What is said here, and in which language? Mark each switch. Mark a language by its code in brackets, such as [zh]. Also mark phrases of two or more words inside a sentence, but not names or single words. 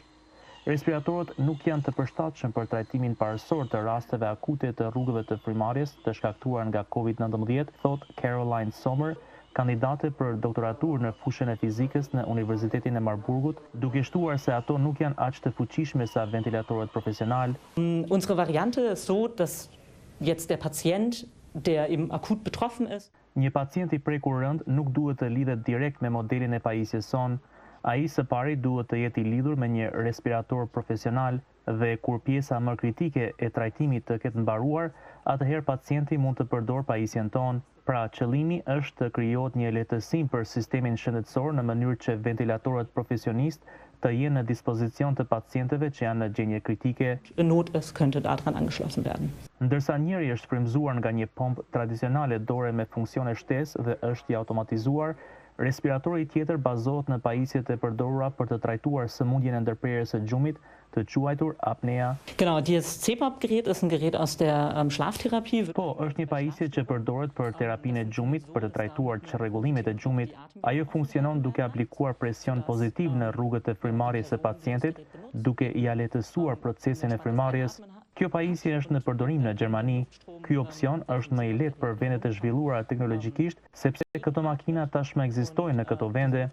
[sq] Respiratorët nuk janë të përshtatshëm për trajtimin parësor të rasteve akute të rrugëve të frymëmarrjes të shkaktuar nga COVID-19, thot Caroline Sommer, kandidate për doktoraturë në fushën e fizikës në Universitetin e Marburgut, duke shtuar se ato nuk janë aq të fuqishme sa ventilatorët profesional. [de] Unsere Variante ist so, dass jetzt der Patient, der eben akut betroffen ist, [sq] Një pacient I prekur rënd nuk duhet të lidhet direkt me modelin e pajisjes son. Ai së pari duhet të jetë I lidhur me një respirator profesional dhe kur pjesa më kritike e trajtimit të ketë mbaruar, atëherë pacienti mund të përdor pajisjen tonë. Pra, qëllimi është të krijohet një lehtësim për sistemin shëndetësor në mënyrë që ventilatorët profesionist të jenë në dispozicion të pacientëve që janë në gjendje kritike. [de] Not ist, könnte daran angeschlossen werden. [sq] Ndërsa njëri është frymëzuar nga një pompë tradicionale dore me funksione shtesë dhe është I automatizuar, respiratori tjetër bazohet në pajisjet e përdorura për të trajtuar sëmundjen e ndërprerjes së gjumit, të quajtur apnea. [de] Genau, dieses CPAP-Gerät ist ein Gerät aus der Schlaftherapie. [sq] Po, është një pajisje që përdoret për terapinë e gjumit për të trajtuar çrregullimet e gjumit. Ajo funksionon duke aplikuar presion pozitiv në rrugët e frymëmarrjes së pacientit, duke I lehtësuar procesin e frymëmarrjes. Kjo pajisje është në përdorim në Gjermani. Ky opsion është më I lehtë për vendet e zhvilluara teknologjikisht, sepse këto makina tashmë ekzistojnë në këto vende.